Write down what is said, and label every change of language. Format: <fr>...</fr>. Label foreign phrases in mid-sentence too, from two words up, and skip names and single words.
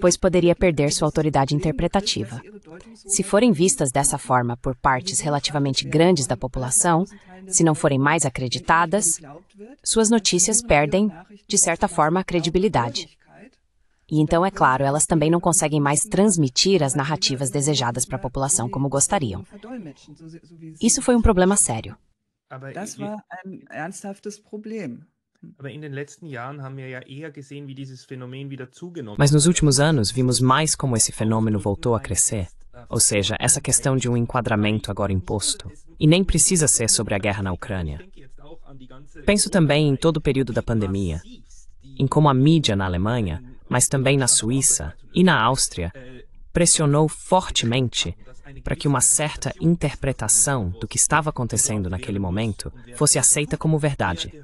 <pt>Pois poderia perder sua autoridade interpretativa. Se forem vistas dessa forma por partes relativamente grandes da população, se não forem mais acreditadas, suas notícias perdem, de certa forma, a credibilidade. E então, é claro, elas também não conseguem mais transmitir as narrativas desejadas para a população como gostariam. Isso foi um problema sério.</pt> <de>Das war ein ernsthaftes Problem.</de> <pt>Mas nos últimos anos, vimos mais como esse fenômeno voltou a crescer. Ou seja, essa questão de um enquadramento agora imposto. E nem precisa ser sobre a guerra na Ucrânia. Penso também em todo o período da pandemia, em como a mídia na Alemanha, mas também na Suíça e na Áustria, pressionou fortemente para que uma certa interpretação do que estava acontecendo naquele momento fosse aceita como verdade.</pt>